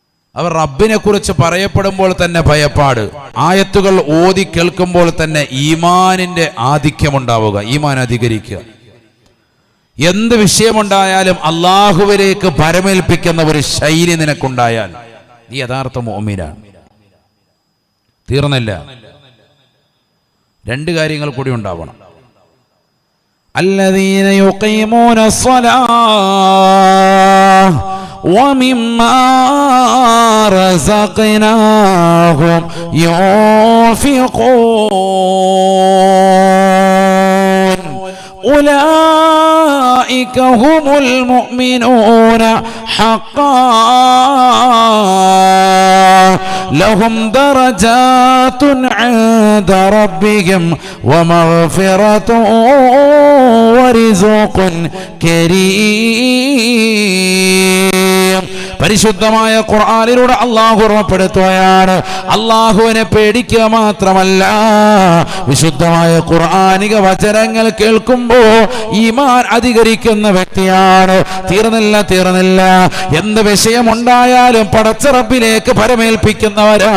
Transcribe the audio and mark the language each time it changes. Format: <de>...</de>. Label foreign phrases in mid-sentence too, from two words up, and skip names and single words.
<ml>അവർ റബ്ബിനെ കുറിച്ച് പറയപ്പെടുമ്പോൾ തന്നെ ഭയപ്പാട്, ആയത്തുകൾ ഓതി കേൾക്കുമ്പോൾ തന്നെ ഈമാനിന്റെ ആധിക്യമുണ്ടാവുക, ഈമാൻ അധികരിക്കുക. എന്ത് വിഷയമുണ്ടായാലും അള്ളാഹുവിലേക്ക് പരമേൽപ്പിക്കുന്ന ഒരു ശൈലി നിനക്കുണ്ടായാൽ നീ യഥാർത്ഥ മുഅ്മിനാണ്. തീർന്നില്ല, രണ്ട് കാര്യങ്ങൾ കൂടി ഉണ്ടാവണം.</ml> <ar>الذين يقيمون الصلاة ومما رزقناهم ينفقون أولئك هم المؤمنون حقا لهم درجات عند ربهم ومغفرة ورزق كريم.</ar> <ml>പരിശുദ്ധമായ ഖുർആനിലൂടെ അല്ലാഹു ഓർമ്മപ്പെടുത്തുകയാണ്, അല്ലാഹുവിനെ പേടിക്കുക മാത്രമല്ല, വിശുദ്ധമായ ഖുർആനിക വചനങ്ങൾ കേൾക്കുമ്പോൾ ഈമാൻ അധികരിക്കുന്ന വ്യക്തിയാണ്. തീർന്നില്ല, എന്ത് വിഷയമുണ്ടായാലും പടച്ച റബ്ബിലേക്ക് പരമേൽപ്പിക്കുന്നവരാ.</ml>